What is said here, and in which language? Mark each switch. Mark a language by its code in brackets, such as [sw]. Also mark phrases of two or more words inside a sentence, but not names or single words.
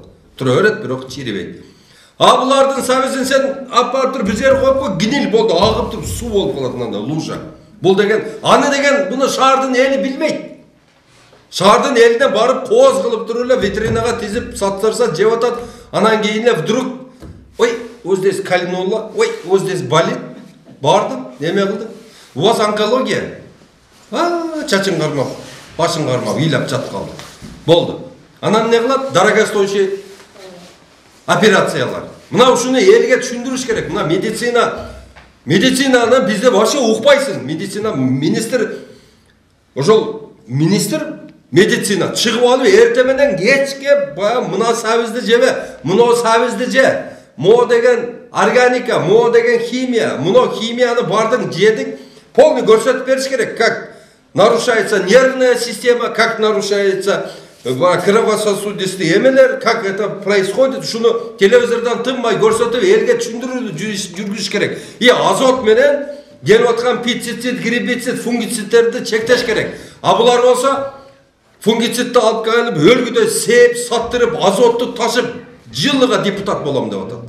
[ky] Тура берет, бирок чирибейт. Булардын сабизин сен алып барып туруп бир жерге коюп кой, гниль болду, агып туруп суу болуп калат мындай лужа. Бул деген аны деген буну шаардын эли билбейт. Шаардын элине барып кооз кылып туруп эле витринага тизип сатсырса жеп атат. Анан кийин эле [ru] вдруг ой, вот здесь кальнуло, ой, вот здесь болит. [ky] Бардым, неме кылдым? [ru] У вас онкология? [ky] Чачың кармап, башың кармап, ыйлап жатып калды. Болду. Анан не кылат? Дорогостоящий операциялар. Мына ушуну элге түшүндүрүш керек. Мына медицинаны бизде вообще укпайсың. Медицина министр, ошол министр медицина чыгып алып эрте менен кечке мына сабизди жебе, мына сабизди же. Мо деген органика, мо деген химия, мына химияны бардың жедиң, полный көрсөтүп бериш керек, [ru] как нарушается нервная система, как нарушается кровососудистые эмелер, как это происходит, [ky] шуну телевизордан тынбай көрсөтүп элге түшүндүрүүнү жүргүзүш керек. Азот менен келип аткан пестицид, гербицид, фунгицидтерди чектеш керек. Булар болсо фунгицидди алып келип өлгүдөй сээп, саттырып, азотту ташып, жылыга депутат болом деп атат да.